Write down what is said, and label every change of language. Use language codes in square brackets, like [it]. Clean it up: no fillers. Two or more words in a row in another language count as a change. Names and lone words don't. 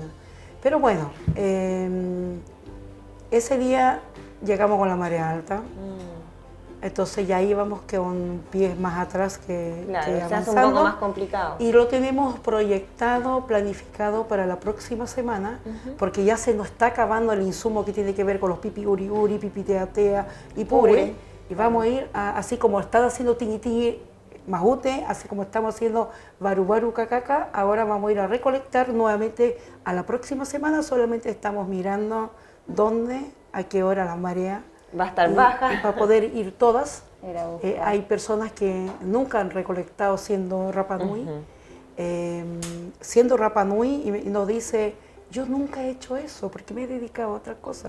[es] Pero bueno, ese día llegamos con la marea alta, entonces ya íbamos con pies más atrás que Claro, se hace un avanzando. poco más complicado. Y lo tenemos proyectado, planificado para la próxima semana, porque ya se nos está acabando el insumo que tiene que ver con los [rap] pipi uri uri, pipi tea tea [es] y pure. Pure. Y vamos a ir, así como están haciendo [rap] tini tini majute, [es] así como estamos haciendo [rap] baru baru cacaca, [es] ahora vamos a ir a recolectar nuevamente a la próxima semana, solamente estamos mirando dónde, a qué hora la marea. Va a estar Y baja. para poder ir todas. Era buscar. Hay personas que nunca han recolectado siendo Rapa Nui, siendo Rapa Nui y nos dice, yo nunca he hecho eso porque me he dedicado a otra cosa.